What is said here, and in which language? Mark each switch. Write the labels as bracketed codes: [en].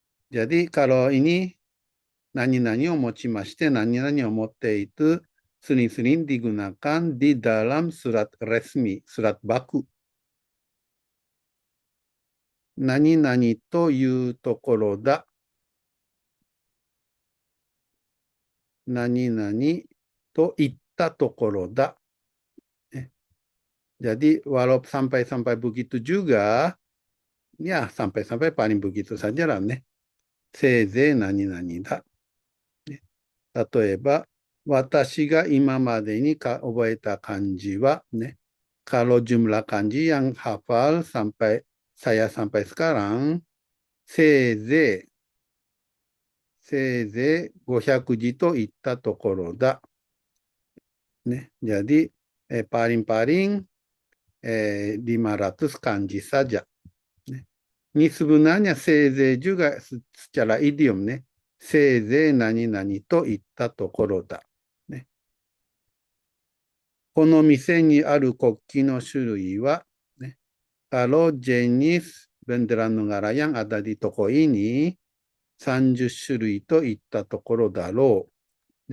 [id] Jadi kalau ini [ja] nani-naniを持ちまして、nani-naniを持って [id] itu sering-sering digunakan di dalam surat resmi, surat baku. [ja] Nani-nani というところだ。 nani-nani と言ったところだ。 [id] Jadi walau sampai-sampai begitu juga, ya sampai-sampai paling begitu saja lahね。 [ja] せいぜい何々だ。例えば、私が今までに覚えた漢字はね、 [id] kalau jumlah kanji yang hafal sampai saya sampai sekarang, [ja] せいぜい500字といったところだ。 [id] ね、jadi paling-paling 500 kanji saja. Ini sebenarnya せいぜい juga secara idiom ね。 [ja] せいぜい何々と言ったところだ。ね、この店にある国旗の種類は、ね、 [id] kalau jenis bendera negara yang ada di toko ini [ja] 30種類といったところだろう。